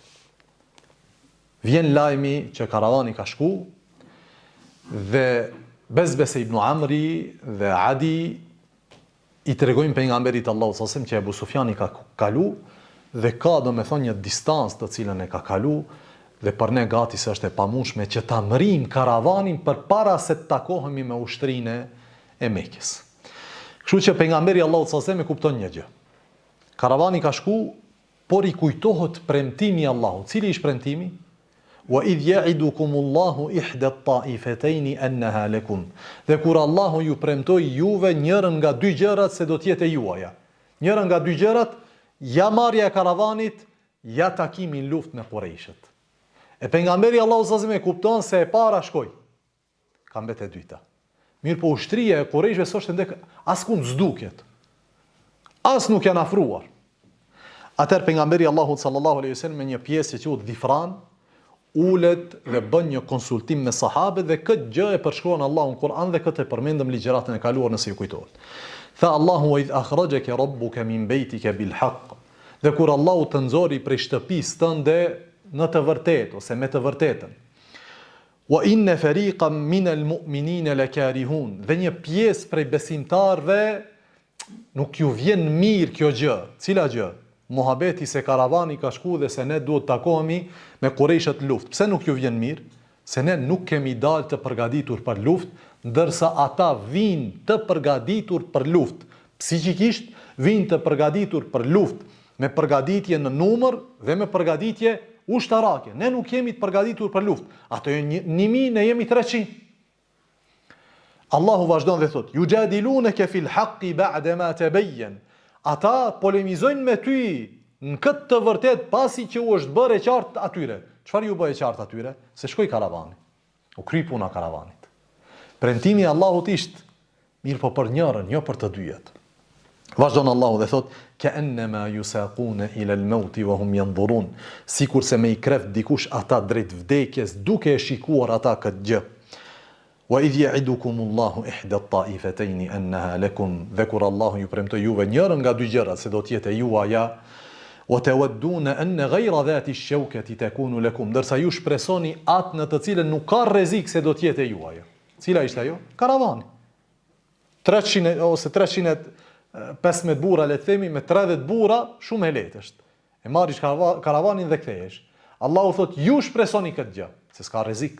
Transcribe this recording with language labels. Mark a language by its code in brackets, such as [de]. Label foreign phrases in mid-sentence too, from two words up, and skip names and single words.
[sq] Vjen lajmi që karavani ka shku dhe Bezbese ibn Amri dhe Adi i tregojnë pejgamberit Allahut [ar] صلى الله عليه وسلم [sq] që Ebu Sufjani ka kalu dhe ka domethënë një distancë të cilën e ka kalu dhe për ne gati se është e pamundshme që ta mrim karavanin përpara se të takohemi me ushtrinë e Mekës. Kështu që pejgamberi Allahut [ar] صلى الله عليه وسلم [sq] e kupton një gjë. Karavani ka shku, por i kujtohet premtimi i Allahut. Cili ishte premtimi? [ar] وإذ يعدكم الله إحدى الطائفتين أنها لكم. [sq] Dhe kur Allahu ju premtoi juve njërin nga 2 gjërat se do të jetë juaja. Njëra nga 2 gjërat, ja marrja e karavanit, ja takimi në luftë me Qurayshët. E pejgamberi Allahu [ar] صلى الله عليه وسلم [sq] e kupton se e para shkoi. Ka mbetë e dyta. Mirë po ushtria e Qurayshëve s'është ndek askund s'duket. As nuk janë afruar. Atëherë pejgamberi Allahu [ar] صلى الله عليه وسلم [sq] me një pjesë që quhet Dhifran ulet dhe bën një konsultim me sahabët dhe këtë gjë e përshkruan Allahu në Kur'an dhe këtë e përmendëm ligjëratën e kaluar nëse ju kujtohet. Tha Allahu [ar] وإذ أخرجك ربك من بيتك بالحق. [sq] Dhe kur Allahu të nxori prej shtëpisë tënde në të vërtetë ose me të vërtetën. [ar] وإن فريقا من المؤمنين لكارهون. [sq] Dhe një pjesë prej besimtarëve nuk ju vjen mirë kjo gjë. Cila gjë? Muhabeti se karavani ka shku dhe se ne duhet takohemi me Qurayshët luftë. Pse nuk ju vjen mirë? Se ne nuk kemi dalë të përgatitur për luftë, ndërsa ata vinë të përgatitur për luftë. Psiqikisht vinë të përgatitur për luftë, me përgatitje në numër dhe me përgatitje ushtarake. Ne nuk jemi të përgatitur për luftë. Ato janë 1000, ne jemi 300. Allahu vazhdon dhe thot: [ar] "يجادلونك في الحق بعد ما تبين." [sq] Ata polemizojnë me ty në këtë të vërtet pasi që u është bërë e qartë atyre. Çfarë ju bë e qartë atyre? Se shkoi karavani. U kry puna karavanit. Premtimi i Allahut ishte mirë po për njërën, jo për të dyjet. Vazhdon Allahu dhe thot: [ar] "كأنما يساقون إلى الموت وهم ينظرون." [sq] Sikur se me i kreft dikush ata drejt vdekjes duke e shikuar ata këtë gjë. [ar] وإذ يعدكم الله إحدى الطائفتين أنها لكم. [sq] Dhe kur Allahu ju premtoi juve njërën nga dy gjërat se do të jetë juaja, [ar] وتودون أن غير ذات الشوكة تكون لكم. [sq] Ndërsa ju shpresoni atë në të cilën nuk ka rrezik se do të jetë juaja. Cila ishte ajo? Karavani. 300 ose 315 burra, le të themi, me 30 burra, shumë e lehtë është. E marrish karavanin dhe kthehesh. Allahu thot ju shpresoni këtë gjë, se s'ka rrezik.